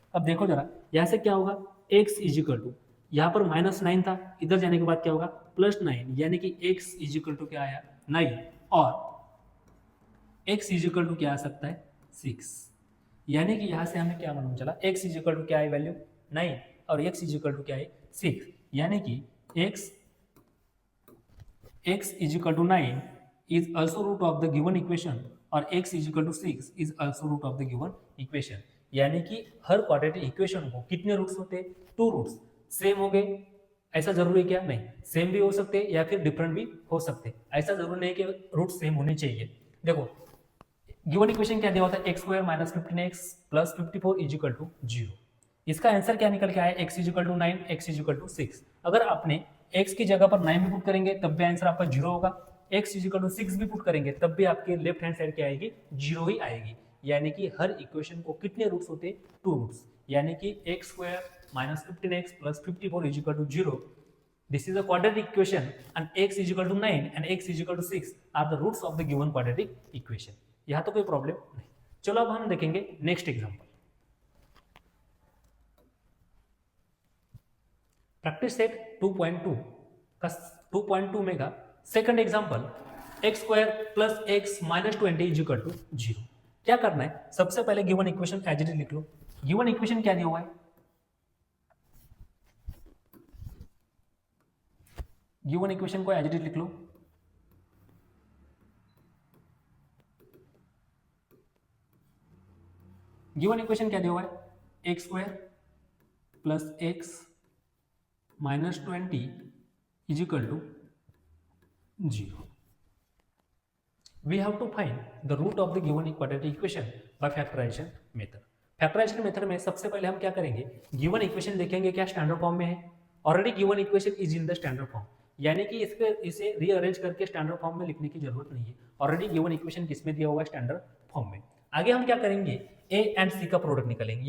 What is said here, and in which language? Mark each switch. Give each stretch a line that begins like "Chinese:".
Hindi: अब देखो जरा, यहाँ से क्या होगा, x इजिकल टू, यहाँ पर -9 था, इधर जाने के बाद क्या होगा, +9, यानी कि x इजिकल टू क्या आया, 9, और x इजिकल टू क्या आ सकता है, 6। यानी कि यहाँ से हमें क्या मालूम चला, x इजिकल टू क्या है वैल्यू, 9, और x इजिकल टू क्या है, 6। यानी कि x is equal to 9
English: is also root of the given equation
Hindi: और x is equal to 6 is also root of the given equation। यानी कि हर क्वाड्रेटिक इक्वेशन को कितने रूट्स होते हैं, 2 रूट्स। सेम हो गए, ऐसा जरूरी है क्या, नहीं। सेम भी हो सकते हैं या फिर डिफरेंट भी हो सकते हैं, ऐसा जरूरी नहीं कि रूट सेम होने चाहिए। देखो, गिवन इक्वेशन क्या दिया होता है, x² - 15x + 54 इजिकल टू 0। इसका आंसर क्या निकल के आया, x is equal to 9 x is equal to 6। अगर आपने x की जगह पर 9 भी पुट करेंगे तब भी आंसर आपका 0 होगा, x इजिकल टू 6 भी पुट करेंगे तब भी आपके लेफ्ट हैंड साइड क्या आएगी, 0 ही आएगी। यानी कि हर इक्वेशन को कितने रूट्स होते हैं, 2 रूट्स। यानी कि x² - 15x + 54 is equal to 0,
English: this is a quadratic equation and
Hindi: x is equal to 9 and x is equal to 6
English: are the roots of the given quadratic equation।
Hindi: यहाँ तो कोई प्रॉब्लम नहीं। चलो अब हम देखेंगे नेक्स्ट एग्जांपल, प्रैक्टिस सेट 2.2 का 2.2 में का second example, x² + x - 20 is equal to 0। क्या करना है, सबसे पहले given equation as it is लिख लो। गिवन इक्वेशन क्या दिया हुआ है, गिवन इक्वेशन को एज इट इज लिख लो। गिवन इक्वेशन क्या दिया हुआ है, x² + x - 20 is equal to 0।
English: We have to find the root of the given quadratic equation by factorization method।
Hindi: Factorisation method में सबसे पहले हम क्या करेंगे, गिवन इक्वेशन देखेंगे क्या स्टैंडर्ड फॉर्म में है। Already given equation is in the standard form, यानी कि इसे रीअरेंज करके स्टैंडर्ड फॉर्म में लिखने की जरूरत नहीं है। ऑलरेडी गिवन इक्वेशन किसमें दिया हुआ है, स्टैंडर्ड फॉर्म में। आगे हम क्या करेंगे, a एंड c का प्रोडक्ट निकालेंगे।